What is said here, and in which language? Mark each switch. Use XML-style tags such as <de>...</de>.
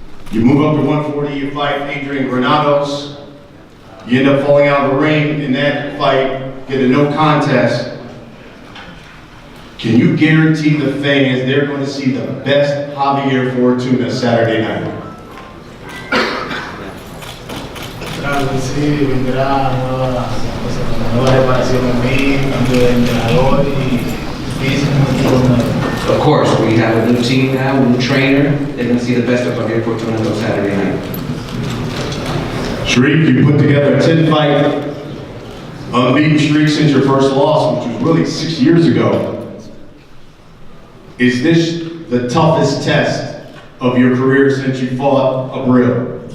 <en>You move up to 140, you fight Adrian Granados. You end up falling out of the ring in that fight, get a no contest. Can you guarantee the fans they're going to see the best Javier Fortuna Saturday night?</en> <es>Claro que sí, vendrá nueva reparación en mí, cambio de entrenador y físico y todo.</es> <en>Of course, we have a new team now, a new trainer. They're going to see the best of Javier Fortuna on Saturday night. Sharif, you put together a 10-fight unbeaten streak since your first loss, which was really 6 years ago. Is this the toughest test of your career since you fought Abril?</en>